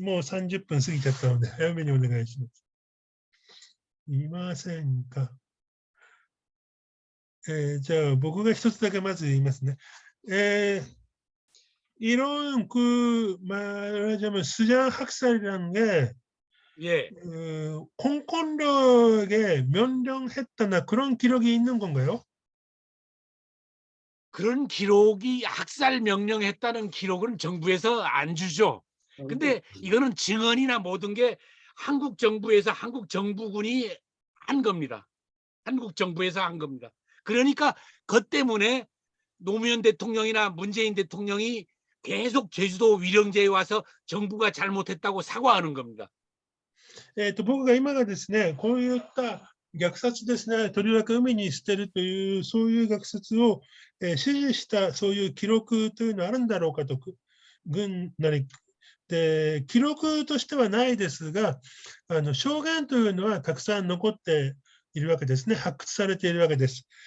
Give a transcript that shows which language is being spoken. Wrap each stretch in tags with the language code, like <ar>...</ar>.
<ja>もう30分過ぎちゃったので、早めにお願いします。いませんか。じゃあ、僕が一つだけまず言いますね。</ja> <ko>이런 말하자면 수장 학살이라는 게 예. 공권력에 명령했다나 그런 기록이 있는 건가요? 그런 기록이 학살 명령했다는 기록은 정부에서 안 주죠. 근데 이거는 증언이나 모든 게 한국 정부에서 한국 정부군이 한 겁니다. 한국 정부에서 한 겁니다. 그러니까 그것 때문에 노무현 대통령이나 문재인 대통령이 계속 제주도 위령제에 와서 정부가 잘못했다고 사과하는 겁니다.</ko> <ja>僕が今がですね、こういった虐殺ですね、とりわけ海に捨てるという、そういう虐殺を、指示したそういう記録というのはあるんだろうかと、軍なりで、記録としてはないですが、証言というのはたくさん残っているわけですね、発掘されているわけです。</ja>